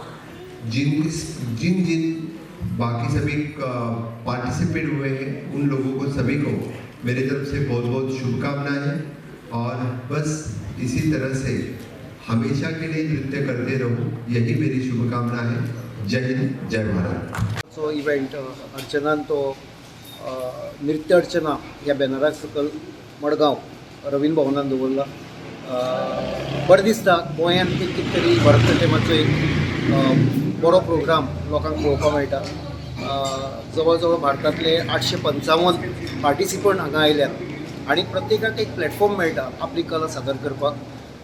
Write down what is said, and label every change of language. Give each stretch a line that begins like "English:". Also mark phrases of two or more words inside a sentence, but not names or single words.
Hindi: जिन बाकी सभी पार्टिसिपेट हुए हैं, उन लोगों को सभी को मेरी तरफ से बहुत बहुत शुभकामनाएं हैं और बस इसी तरह से हमेशा के लिए नृत्य करते रहो, यही मेरी शुभकामना है। जय हिंद, जय भारत।
Konkani: सो इवेंट अर्चनान तो नृत्य अर्चना ह्या बॅनराक सकल मडगांव रवींद्र भवनान दवरला। बरें दिसता गोंयांत एक कितें तरी भरतनाट्यमाचो एक बरो प्रोग्राम लोकांक पळोवपाक मेळटा। जवळ जवळ भारतांतले 855 पार्टिसिपंट हांगा आयल्यात आनी प्रत्येकाक एक प्लॅटफॉर्म मेळटा आपली कला सादर करपाक।